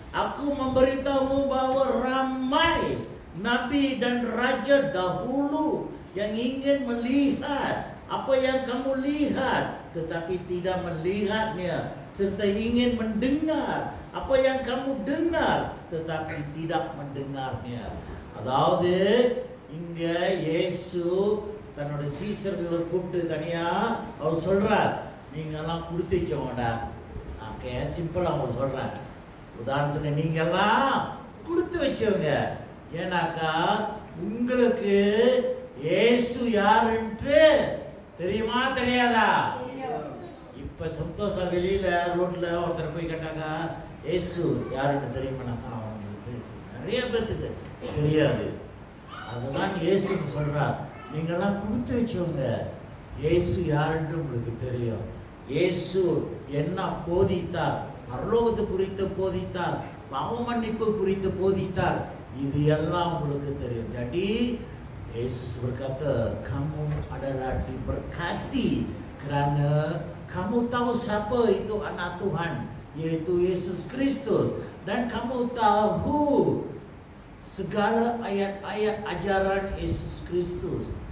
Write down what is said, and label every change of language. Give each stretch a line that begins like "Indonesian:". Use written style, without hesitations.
Malay: Aku memberitahumu bahwa ramai nabi dan raja dahulu yang ingin melihat apa yang kamu lihat tetapi tidak melihatnya, serta ingin mendengar apa yang kamu dengar tetapi tidak mendengarnya.
Tamil: அதாவது இங்க இயேசு தன்னோட சீஷர்களை கூப்பிட்டு தனியா அவர் சொல்றார், நீங்க எல்லாம் கொடுத்து வச்சவங்கடா. ஓகே, சிம்பிளா அவங்க சொல்றேன். உதாரணத்துக்கு நீங்க எல்லாம் கொடுத்து வச்சவங்க. ஏன்னாக்கா உங்களுக்கு இயேசு யாருன்னு தெரியுமா தெரியாதா? இப்ப இப்போ சந்தோஷா வெளியில் ரோட்டில் ஒருத்தர் போய் கேட்டாங்க இயேசு யாருன்னு தெரியுமானாக்கா அவங்களுக்கு நிறைய பேருக்கு தெரியாது. அதுதான் இயேசுன்னு சொல்கிறார். நீங்கள்லாம் கொடுத்து வச்சவங்க, இயேசு யாருன்னு உங்களுக்கு தெரியும். இயேசு என்ன போதித்தார், பரலோகத்தை குறித்து போதித்தார், பாவ மன்னிப்பு குறித்து போதித்தார், இது எல்லாம் உங்களுக்கு தெரியும்.
Malay: Jadi Yesus berkata, kamu adalah diberkati kerana kamu tahu siapa itu anak Tuhan, yaitu Yesus Kristus, dan kamu tahu segala ayat-ayat ajaran Yesus Kristus.